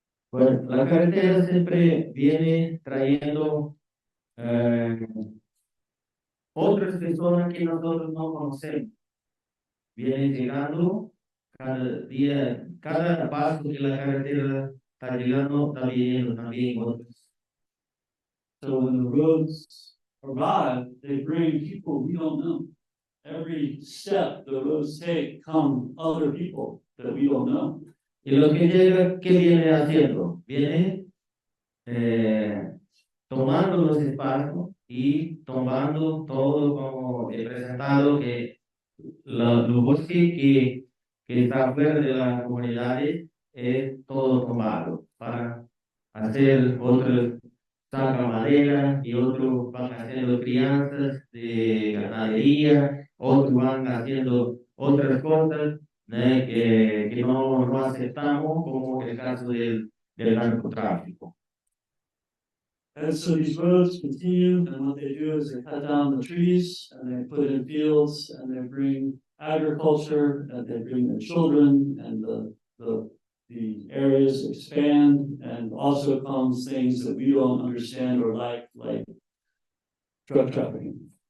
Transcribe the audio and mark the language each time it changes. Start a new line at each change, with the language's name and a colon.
Spanish: Bueno, la carretera siempre viene trayendo otras personas que nosotros no conocemos. Vienen llegando cada día, cada paso que la carretera está llegando, está viniendo también otros.
English: So when the roads arrive, they bring people we don't know. Every step the roads take come other people that we don't know.
Spanish: Y lo que llega, ¿qué viene haciendo? Viene tomando los espacios y tomando todo como representado que los bosques que está fuera de las comunidades es todo tomado para hacer otros sacan madera y otros van haciendo crianzas de ganadería, otros van haciendo otras cosas que no aceptamos como el caso del narcotráfico.
English: And so these roads continue, and what they do is they cut down the trees and they put in fields and they bring agriculture and they bring their children and the areas expand and also comes things that we don't understand or like drug trafficking.